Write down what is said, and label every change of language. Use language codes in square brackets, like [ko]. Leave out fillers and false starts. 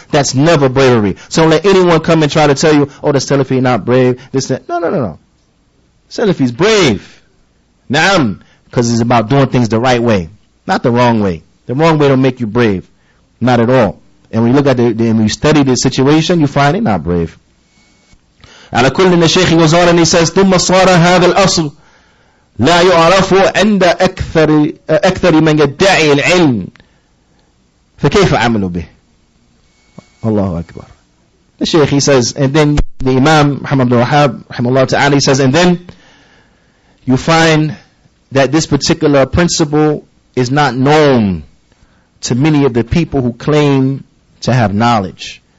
[en] That's never bravery. So don't let anyone come and try to tell you, oh, the Salafy not brave. This, that. No. Salafy's brave. Na'am. Because it's about doing things the right way, not the wrong way. The wrong way don't make you brave. Not at all. And when you look at when you study the situation, you find it not brave. [ar] على كل [en] the Shaykh goes on and he says, [ar] ثم صار هذا الأصل لا يعرف عند أكثر من يدعي العلم فكيف عملوا به. الله أكبر. [en] The Shaykh, he says, and then the Imam Muhammad bin Wahhab rahimahullah ta'ala, he says, and then you find that this particular principle is not known to many of the people who claim to have knowledge.